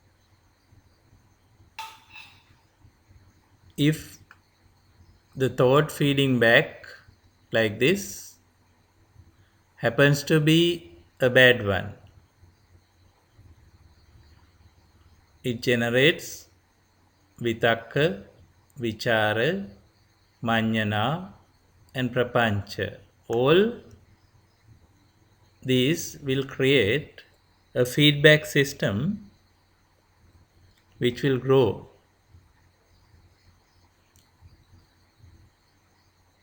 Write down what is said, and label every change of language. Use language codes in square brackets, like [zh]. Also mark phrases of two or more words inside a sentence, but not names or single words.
[en] If the thought feeding back like this happens to be a bad one, it generates [sa] vitakka, vichara, manyana [en] and prapancha. All these will create a feedback system which will grow.